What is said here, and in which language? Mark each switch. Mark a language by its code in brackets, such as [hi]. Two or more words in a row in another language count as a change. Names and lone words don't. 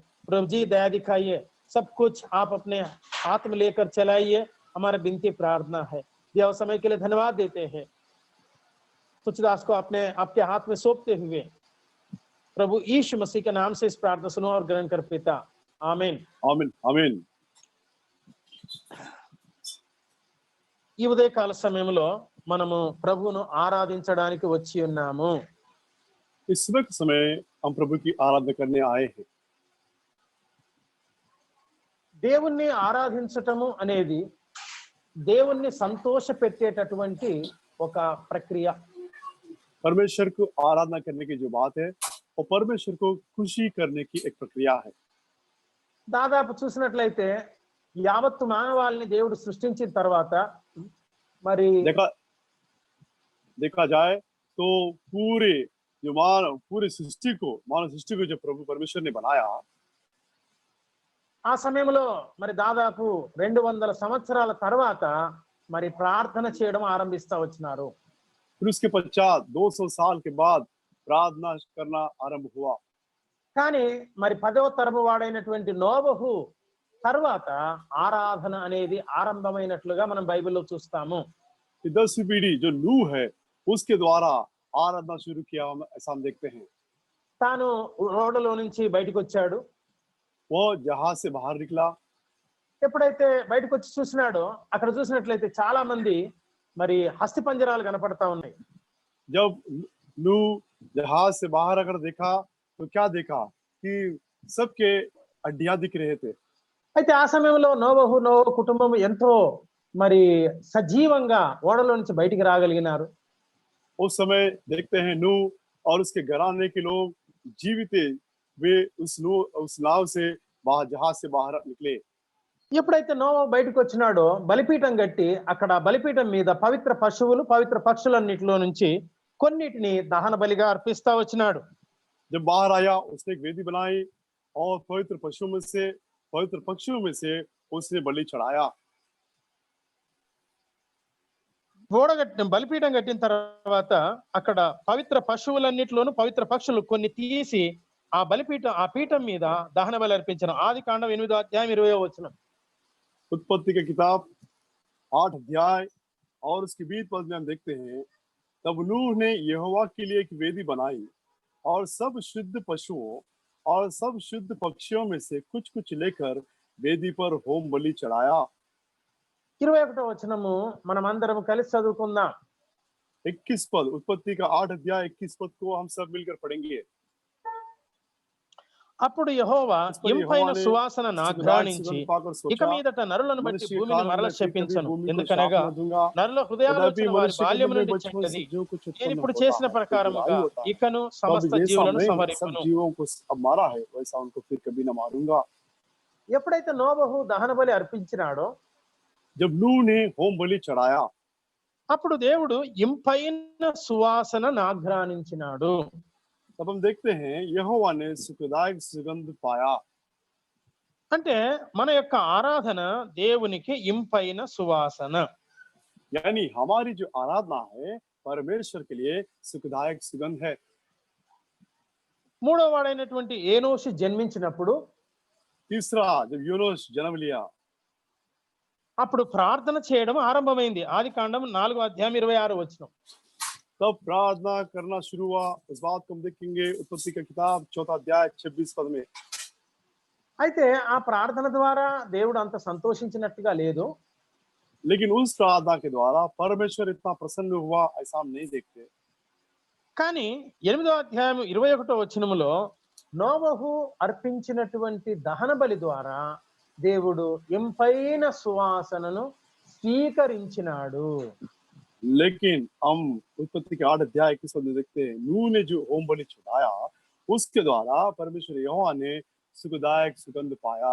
[hi] प्रभु जी दया दिखाइए, सब कुछ आप अपने हाथ में लेकर चलाइए, हमारा विनती प्रार्थना है। दिया हुआ समय के लिए धन्यवाद देते हैं। तुझदास को अपने आपके हाथ में सौंपते हुए प्रभु यीशु मसीह के नाम से इस प्रार्थना सुनो और ग्रहण कर पिता, आमीन आमीन आमीन। [te] ఈ ఉదయకాల సమయంలో మనము ప్రభువును ఆరాధించడానికి వచ్చి ఉన్నాము। [hi] इस वक्त समय हम प्रभु की आराधना करने आए हैं। [te] దేవుణ్ణి ఆరాధించటము అనేది దేవుణ్ణి సంతోషపెట్టేటటువంటి ఒక ప్రక్రియ। [hi] परमेश्वर को आराधना करने की जो बात है वो परमेश्वर को खुशी करने की एक प्रक्रिया है। [te] దాదాపు చూసినట్లయితే యావత్తు మానవాళిని దేవుడు సృష్టించిన తర్వాత మరి [hi] देखा जाए तो पूरे सृष्टि को मानव सृष्टि को जो प्रभु परमेश्वर ने बनाया, [te] ఆ సమయంలో మరి దాదాపు 200 సంవత్సరాల తర్వాత మరి ప్రార్థన చేయడం ఆరంభిస్తా వచ్చినారు। [hi] फिर उसके पश्चात 200 साल के बाद प्रार्थना करना आरंभ हुआ। [te] కానీ మరి 10వ తరము వాడైనటువంటి నోవహు తర్వాత ఆరాధన అనేది ఆరంభమైనట్లుగా మనం బైబిల్లో చూస్తాము। [hi] 10वीं पीढ़ी जो नूह है उसके द्वारा आराधना शुरू किया, ऐसा हम देखते हैं। [te] తాను ఓడలో నుంచి బయటకు వచ్చాడు। [hi] वो जहाज से बाहर निकला। [te] ఎప్పుడైతే బయటకు వచ్చి చూసినాడో అక్కడ చూసినట్లయితే చాలా మంది మరి హస్తి పంజరాలు కనపడతా ఉన్నాయి। [hi] जब नूह जहाज से बाहर अगर देखा तो क्या देखा कि सबके हड्डियां दिख रहे थे। [te] అయితే ఆ సమయంలో నోవహు కుటుంబం ఎంతో మరి సజీవంగా ఓడలో నుంచి బయటికి రాగలిగినారు। [hi] उस समय देखते हैं नूह और उसके घराने के लोग जीवित वे उस नाव से बाहर जहाज से बाहर निकले। [te] ఎప్పుడైతే నోవా బయటకు వచ్చినాడో బలిపీఠం కట్టి అక్కడ బలిపీఠం మీద పవిత్ర పశువులు పవిత్ర పక్షులన్నిటిలో నుంచి కొన్నిటిని దహన బలిగా అర్పిస్తా వచ్చినాడు. [hi] जब बाहर आया उसने एक वेदी बनाई और पवित्र पशुओं में से पवित्र पक्षियों में से उसने बलि चढ़ाया। [te] బలిపీఠం కట్టిన తర్వాత అక్కడ పవిత్ర పశువులన్నిటిలోను పవిత్ర పక్షులు కొన్ని తీసి ఆ పీఠం మీద దహన బలి అర్పించారు. ఆది కాండం 8వ అధ్యాయం 20వ వచనం. [hi] उत्पत्ति की किताब 8 अध्याय और उसके 20 पद में हम देखते हैं, तब नूह ने यहोवा के लिए एक वेदी बनाई और सब शुद्ध पशुओं और सब शुद्ध पक्षियों में से कुछ कुछ लेकर वेदी पर होम बलि चढ़ाया। [te] 21వ వచనము మనం అందరం కలిసి చదువుకుందాం. [hi] 21 पद, उत्पत्ति का 8 अध्याय 21 पद को हम सब मिलकर पढ़ेंगे। [te] అప్పుడు యెహోవా ఇంపైన సువాసన నాఘ్రాణించి ఇక మీదట నరులను బట్టి భూమిని మరల శపించను, ఎందుకనగా నరుల హృదయాలోచన వారి బాల్యము నుండి చెడ్డది. నేను ఇప్పుడు చేసిన ప్రకారముగా ఇకను సమస్త జీవులను సంహరించును. ఎప్పుడైతే నోబహు దహన బలి అర్పించినాడో [hi] जब नूह ने होम बलि चढ़ाया, [te] అప్పుడు దేవుడు ఇంపైన సువాసన నాఘ్రాణించినాడు. [hi] तब हम देखते हैं यहोवा ने सुखदायक सुगंध पाया। [te] అంటే మన యొక్క ఆరాధన దేవునికి ఇంపైన సువాసన. [hi] यानी हमारी जो आराधना है परमेश्वर के लिए सुखदायक सुगंध है। [te] మూడో వాడైనటువంటి ఏనోషు జన్మించినప్పుడు [hi] तीसरा, जब यूनुस जन्म लिया, [te] అప్పుడు ప్రార్థన చేయడం ఆరంభమైంది. ఆది కాండం 4వ అధ్యాయం 26వ వచనం. [hi] तब प्रार्थना करना शुरू हुआ। इस बात को हम देखेंगे उत्पत्ति का किताब 4 अध्याय 26 पद में। [te] అయితే ఆ ప్రార్థన ద్వారా దేవుడు అంత సంతోషించినట్టుగా లేదు. [hi] लेकिन उस प्रार्थना के द्वारा परमेश्वर इतना प्रसन्न हुआ ऐसा हम नहीं देखते। [te] కానీ 8వ అధ్యాయం 21వ వచనములో నోవహు అర్పించినటువంటి దహన బలి ద్వారా దేవుడు ఇంపైన సువాసనను స్వీకరించినాడు. [hi] लेकिन हम उत्पत्ति के 8 अध्याय 21 पद में देखते हैं, नूह ने जो होम बलि चढ़ाया उसके द्वारा परमेश्वर यहोवा ने सुखदायक सुगंध पाया।